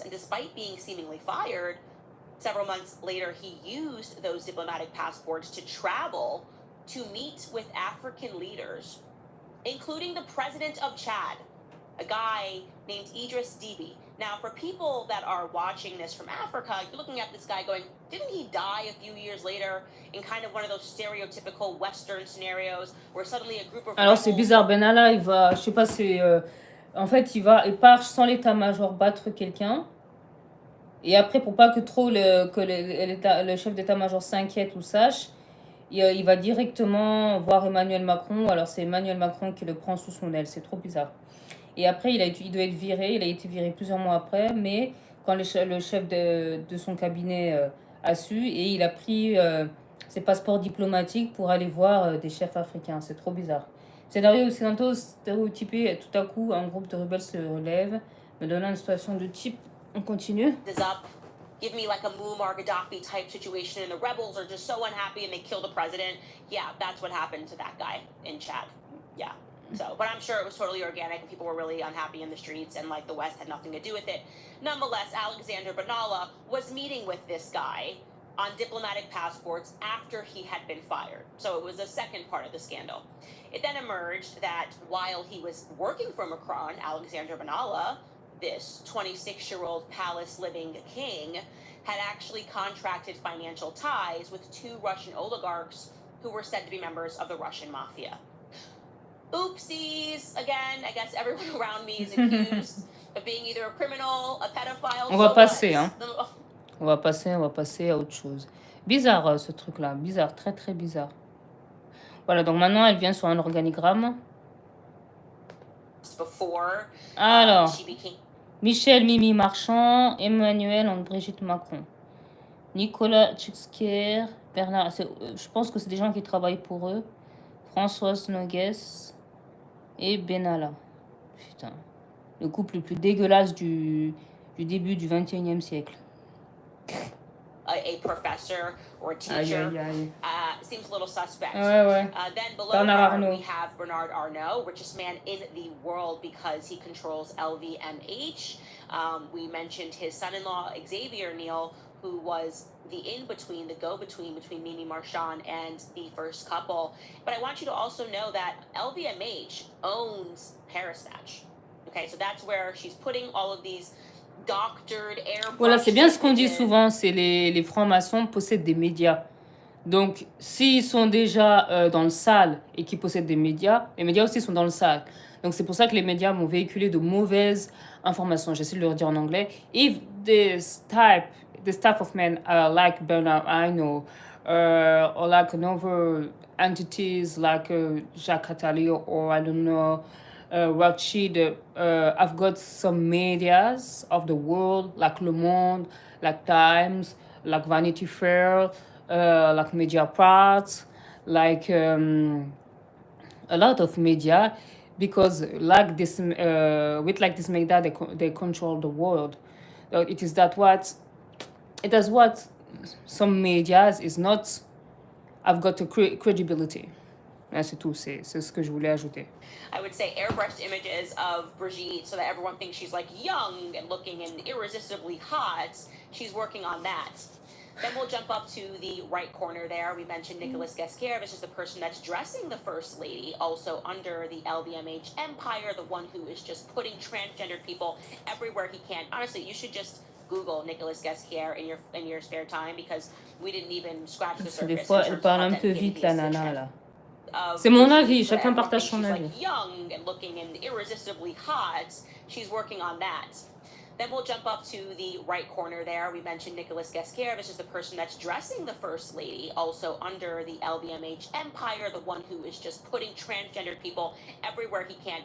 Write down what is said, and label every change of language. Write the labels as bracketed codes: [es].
[en] And despite being seemingly fired, several months later, he used those diplomatic passports to travel to meet with African leaders, including the president of Chad, a guy named Idris Deby. Now, for people that are watching this from Africa, you're looking at this guy going, didn't he die a few years later in kind of one of those stereotypical Western scenarios where suddenly a group of [fr] Alors c'est bizarre, Benalla, il va, je sais pas, en fait, il part sans l'état-major battre quelqu'un. Et après, pour pas que trop le chef d'état-major s'inquiète ou sache, il va directement voir Emmanuel Macron. Alors c'est Emmanuel Macron qui le prend sous son aile, c'est trop bizarre. Et après, il doit être viré, il a été viré plusieurs mois après, mais quand le chef de son cabinet a su, et il a pris ses passeports diplomatiques pour aller voir des chefs africains. C'est trop bizarre. Scénario occidentaux stéréotypé, tout à coup, un groupe de rebelles se relève, me donnant une situation de type. On continue. [en] Give me like a Muammar Gaddafi type situation, and the rebels are just so unhappy and they kill the president. Yeah, that's what happened to that guy in Chad. Yeah. So, but I'm sure it was totally organic and people were really unhappy in the streets and like the West had nothing to do with it. Nonetheless, Alexander Benalla was meeting with this guy on diplomatic passports after he had been fired. So it was a second part of the scandal. It then emerged that while he was working for Macron, Alexander Benalla, this 26-year-old palace-living king, had actually contracted financial ties with two Russian oligarchs who were said to be members of the Russian mafia. Oopsies, again, I guess everyone around me is accused of being either a criminal, a pedophile. [fr] On va passer, hein. On va passer à autre chose. Bizarre, ce truc-là. Bizarre, très très bizarre. Voilà, donc maintenant, elle vient sur un organigramme. Alors, Michel, Mimi Marchand, Emmanuel, Brigitte Macron. Nicolas Tchexker, Bernard, je pense que c'est des gens qui travaillent pour eux. Françoise Nogues et Benalla. Putain. Le couple le plus dégueulasse du début du 21e siècle. [en] A professor or a teacher seems a little suspect. [fr] Ouais. [en] Then below her, we have Bernard Arnault, richest man in the world because he controls LVMH. We mentioned his son-in-law, Xavier Niel, who was the in-between, the go-between between Mimi Marchand and the first couple. But I want you to also know that LVMH owns Paris Match. Okay, so that's where she's putting all of these doctored airbrushed. [fr] Voilà, c'est bien ce qu'on dit souvent, c'est les francs-maçons possèdent des médias. Donc, s'ils sont déjà dans le sale et qu'ils possèdent des médias, les médias aussi sont dans le sale. Donc, c'est pour ça que les médias vont véhiculer de mauvaises informations. J'essaie de le dire en anglais. [en] If this type of men like Bernard Arnault or like another entities like Jacques Attali or I don't know, Rothschild, I've got some medias of the world like Le Monde, like Times, like Vanity Fair, like Mediapart, like a lot of media, because like this, with like this media, they control the world. It is what some medias is not. I've got a credibility. [fr] C'est tout, c'est ce que je voulais ajouter. [en] I would say airbrushed images of Brigitte so that everyone thinks she's like young and looking and irresistibly hot. She's working on that. Then we'll jump up to the right corner there. We mentioned Nicolas Ghesquière. This is the person that's dressing the first lady, also under the LVMH empire, the one who is just putting transgendered people everywhere he can. Honestly, you should just Google Nicolas Ghesquière in your spare time because we didn't even scratch the surface. [fr] Des fois, elle parle un peu vite, la nana, là. C'est mon avis, chacun partage son avis. [en] Young and looking and irresistibly hot. She's working on that. Then we'll jump up to the right corner there. We mentioned Nicolas Ghesquière. This is the person that's dressing the first lady, also under the LVMH empire, the one who is just putting transgendered people everywhere he can.